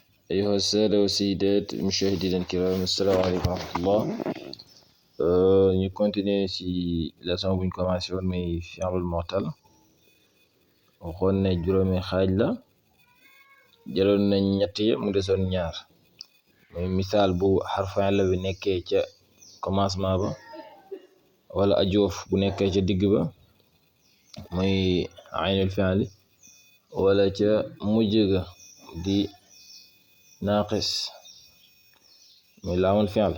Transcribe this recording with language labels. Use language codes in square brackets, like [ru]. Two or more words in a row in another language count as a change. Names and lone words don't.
[ar] أيها السادة والسيدات المشاهدين الكرام السلام عليكم ورحمة الله. [wo] ñu continuer ci leçon buñ commencé woon muy [ar] فعل معتل. [wo] waxoon ne juróomi xaaj la, jëloon nañ ñett yi mu desoon ñaar, muy misaal bu [ar] حرف علة [wo] bi nekkee ca commencement ba wala ajoof bu nekkee ca digg ba muy [ar] عين الفعل, [wo] wala ca mujj ga di naaqis muy [ar] لام الفعل.